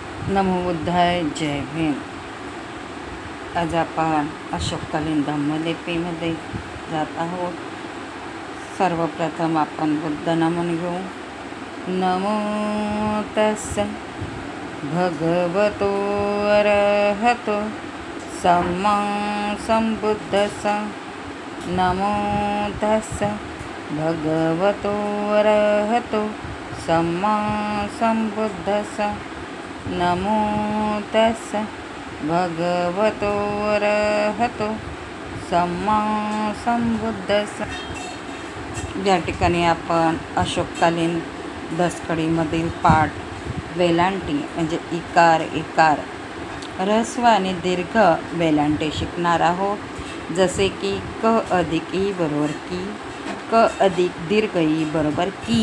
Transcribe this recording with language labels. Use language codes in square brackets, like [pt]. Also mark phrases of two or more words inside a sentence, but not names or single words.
[mr] नमो बुद्धाय. जय भीम. आज आपण अशोककालीन धम्मलिपीमध्ये जात आहोत. सर्वप्रथम आपण बुद्ध नमन घेऊ. [pi] नमो तस्स भगवतो अरहतो सम्मा संबुद्धस्स. नमो तस्स भगवतो अरहतो सम्मा संबुद्धस्स. नमो तस्स भगवतो अरहतो सम्मा संबुद्धस्स. [mr] या ठिकाणी आपण अशोककालीन दसकडीमधील पाठ वेलांटी म्हणजे इकार इकार ऱ्हस्व आणि दीर्घ वेलांटे शिकणार आहोत. जसे की क अधिक ई बरोबर की, क अधिक दीर्घ ई बरोबर की.